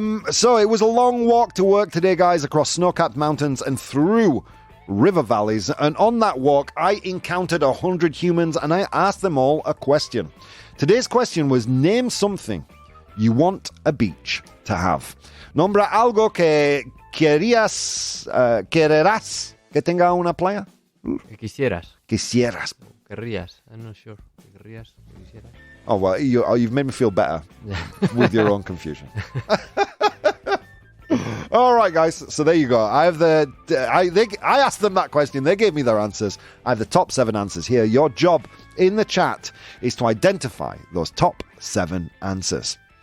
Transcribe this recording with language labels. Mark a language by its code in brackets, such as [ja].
[en] So it was a long walk to work today, guys, across snow-capped mountains and through river valleys. And on that walk, I encountered 100 humans and I asked them all a question. Today's question was, name something you want a beach to have. [es] Nombra algo que querrás que tenga una playa. Que quisieras. Quisieras. Querrías. [en] I'm not sure. [es] Querrías. Quisieras. [en] Oh, well, you've made me feel better with your own confusion. All right, guys. So there you go. I asked them that question. They gave me their answers. I have the top 7 answers here. Your job in the chat is to identify those top 7 answers.